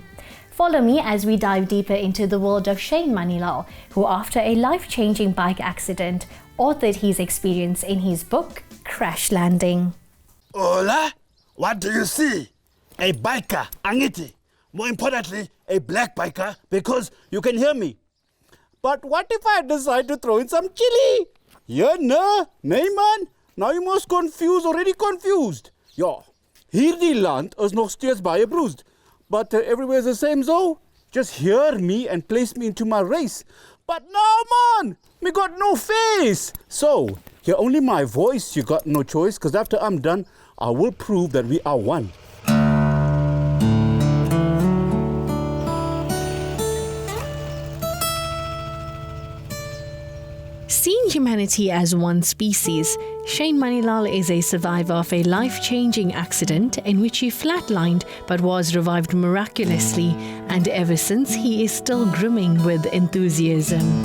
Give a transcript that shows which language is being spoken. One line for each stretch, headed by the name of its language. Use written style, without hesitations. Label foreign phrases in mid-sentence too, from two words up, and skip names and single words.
English: Follow me as we dive deeper into the world of Shane Manilal, who after a life-changing bike accident, authored his experience in his book, Crash Landing. Hola, what do you see? A biker, Angiti. More importantly, a black biker, because you can hear me. But what if I decide to throw in some chili? Yeah, no,
Afrikaans: man. Nou jy mos confused,
English: already confused.
Afrikaans: Ja, hierdie land is nog steeds baie bruised.
English: But everywhere's the same so. Just hear me and place me into my race. But no, man, me got no face. So, hear only my voice, you got no choice, because after I'm done, I will prove that we are one. Seeing humanity as one species, Shane Manilal is a survivor of a life-changing accident in which he flatlined but was revived miraculously, and ever since he is still brimming with enthusiasm.